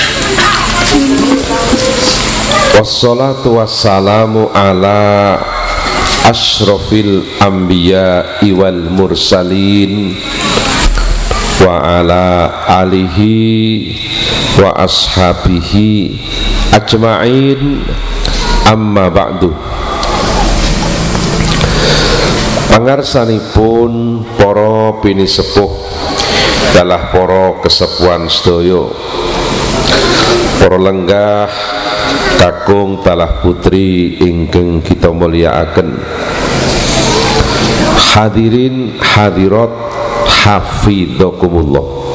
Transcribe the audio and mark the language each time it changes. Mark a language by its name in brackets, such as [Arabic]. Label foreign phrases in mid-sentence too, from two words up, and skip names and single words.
[Arabic] والصلاة والسلام على أشرف الأنبياء والمرسلين وعلى آله وأصحابه أجمعين، أما بعد. [Javanese] Pangarsanipun para pinisepuh dalah para kesepuhan sedaya, para lenggah kakung talah putri ingkang kita mulyakaken, [Arabic] حاضرين حاضرات حفظكم الله.